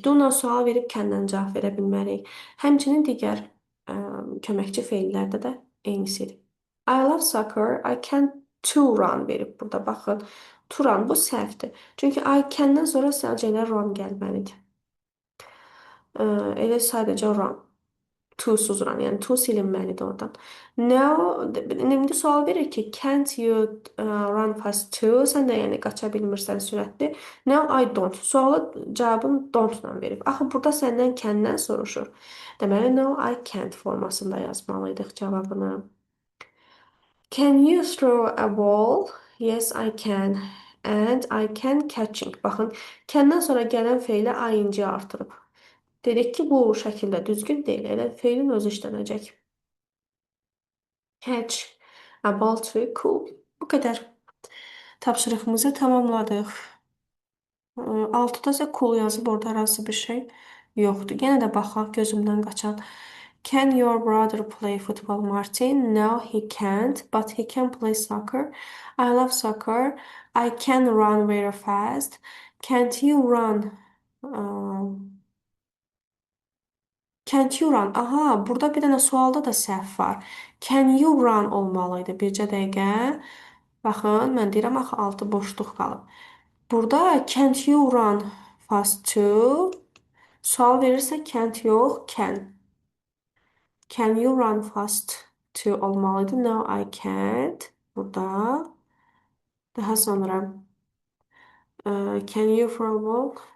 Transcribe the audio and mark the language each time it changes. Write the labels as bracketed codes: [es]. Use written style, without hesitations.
[az] Do-la sual verib can-la cavab verə bilmərik. Həmçinin digər köməkçi feillərdə də eynisidir. [en] I love soccer. I can to run [az] verib burada. Baxın. [en] To run [az] bu səhvdir. Çünki [en] I can- [az] dən sonra sadəcə ilə run gəlməlidir. Elə sadəcə run. To'suz run. Yəni to silinməlidir oradan. [en] Now, [az] indi sual verir ki, [en] can't you run fast too? [az] Sən də yəni qaça bilmirsən sürətli. [en] Now I don't. [az] Sualı cavabın don't-la verib. Axı burada səndən can-dən soruşur. Deməli, [en] no I can't [az] formasında yazmalıydıq cavabını. [en] Can you throw a ball? Yes, I can. And I can catching. [az] Baxın, can-dən sonra gələn feylə ing artırıb. Dedik ki, bu şəkildə düzgün deyil. Elə feilin özü işlənəcək. [en] Catch a ball to cool. [az] Bu qədər. Tapşırığımızı tamamladıq. Altıda isə cool yazıb orada arası bir şey yoxdur. Yenə də baxaq gözümdən qaçan. [en] Can your brother play football, Martin? No, he can't, but he can play soccer. I love soccer. I can run very fast. Can't you run? Can't you run? [az] Aha, burada bir dənə sualda da səhv var. [en] Can you run [az] olmalıydı. Bircə dəqiqə. Baxın, mən deyirəm axı altı boşluq qalıb. [en] Burada can't you run fast too? [az] Sual verirsə can't yox, can. [en] Can you run fast too [az] olmalıydı. [en] No, I can't. Burada. [az] Daha sonra [en] can you throw a ball?